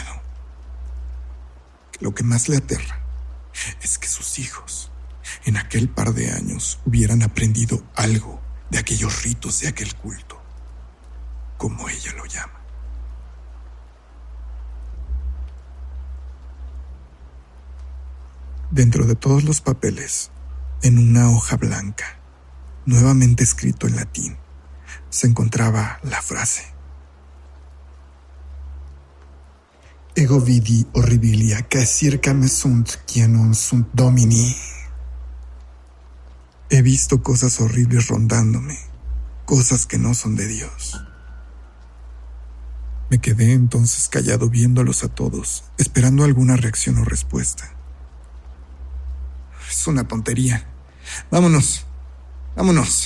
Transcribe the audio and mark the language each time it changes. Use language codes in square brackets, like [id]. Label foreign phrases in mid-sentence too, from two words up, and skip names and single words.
[es] Que lo que más le aterra es que sus hijos, en aquel par de años, hubieran aprendido algo de aquellos ritos de aquel culto, como ella lo llama. Dentro de todos los papeles, en una hoja blanca, nuevamente escrito en latín, se encontraba la frase: [la] Ego vidi horribilia, que circa me sunt, quia non sunt domini. [es] He visto cosas horribles rondándome, cosas que no son de Dios. Me quedé entonces callado viéndolos a todos, esperando alguna reacción o respuesta. Es una tontería. Vámonos, vámonos.